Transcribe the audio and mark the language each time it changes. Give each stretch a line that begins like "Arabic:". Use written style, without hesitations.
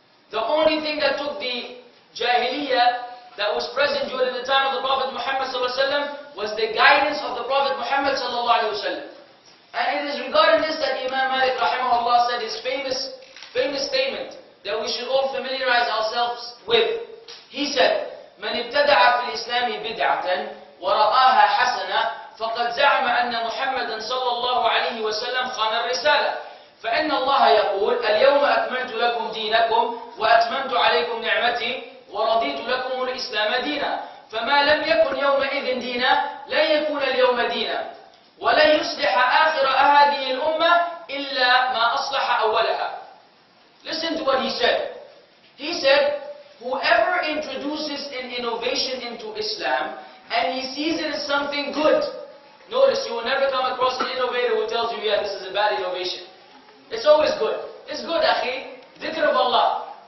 English: The only thing that took the Jahiliyyah that was present during the time of the Prophet Muhammad ﷺ was the guidance of the Prophet Muhammad ﷺ. And it is regarding this that Imam Malik rahimahullah said his famous statement that we should all familiarize ourselves with. He said,
Arabic: من ابتدع في الإسلام بدعة ورآها حسنة فقد زعم أن محمدا صلى الله عليه وسلم خان الرسالة فإن الله يقول اليوم أكملت لكم دينكم وأتممت عليكم نعمتي ورضيت لكم الإسلام دينا فما لم يكن يومئذ دينا لن يكون اليوم دينا ولن يصلح آخر هذه الأمة إلا ما أصلح أولها.
English: Listen to what he said. He said, whoever introduces an innovation into Islam and he sees it as something good, notice you will never come across an innovator who tells you, yeah, this is a bad innovation. It's always good. It's good, akhi. Dhikr of Allah.